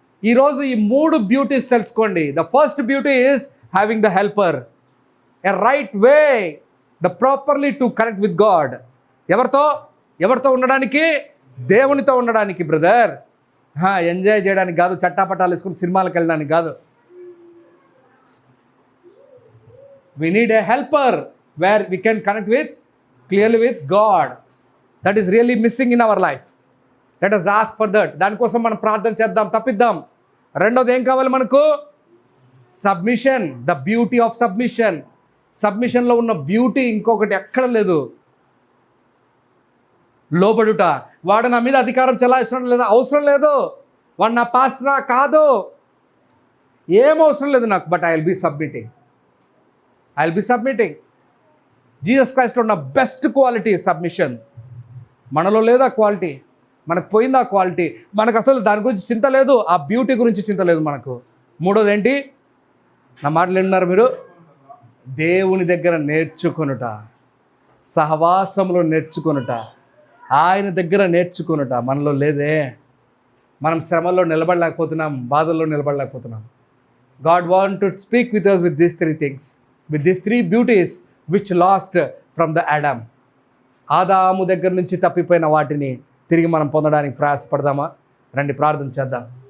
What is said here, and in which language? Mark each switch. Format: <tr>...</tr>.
<te>ఈరోజు ఈ 3 బ్యూటీస్ తెలుసుకోండి.</te> <en>The first beauty is having the helper, a right way, the properly to connect with God.</en> <te>ఎవరితో ఉండడానికి? దేవునితో ఉండడానికి బ్రదర్. ఎంజాయ్ చేయడానికి కాదు, చట్టాపట్టాలు వేసుకుని సినిమాలకు వెళ్ళడానికి కాదు.</te> <en>We need a helper where we can connect clearly with God. That is really missing in our life. Let us ask for that.</en> <te>దానికోసం మనం ప్రార్థన చేద్దాం, తప్పిద్దాం. రెండోది ఏం కావాలి మనకు?</te> <en>Submission, the beauty of submission.</en> <te>సబ్మిషన్లో ఉన్న బ్యూటీ ఇంకొకటి ఎక్కడ లేదు. లోబడుట. వాడు నా మీద అధికారం చెలాయిస్తున్నాడు లేదా, అవసరం లేదు. వాడు నా పాస్టరా కాదు, ఏం అవసరం లేదు నాకు.</te> <en>But I will be submitting.</en> <te>Jesus క్రైస్ట్లో ఉన్న బెస్ట్ క్వాలిటీ సబ్మిషన్. మనలో లేదా క్వాలిటీ, మనకు పోయింది ఆ క్వాలిటీ. మనకు అసలు దాని గురించి చింత లేదు, ఆ బ్యూటీ గురించి చింత లేదు మనకు. మూడోది ఏంటి? నా మాటలు విన్నారు మీరు? దేవుని దగ్గర నేర్చుకొనుట, సహవాసంలో నేర్చుకొనుట, ఆయన దగ్గర నేర్చుకొనుట మనలో లేదే. మనం శ్రమల్లో నిలబడలేకపోతున్నాం, బాధల్లో నిలబడలేకపోతున్నాం.</te> <en>God want to speak with us with these 3 things, with these 3 beauties which lost from the Adam.</en> <te>ఆదాము దగ్గర నుంచి తప్పిపోయిన వాటిని తిరిగి మనం పొందడానికి ప్రయాసపడదామా? రండి ప్రార్థన చేద్దాం.</te>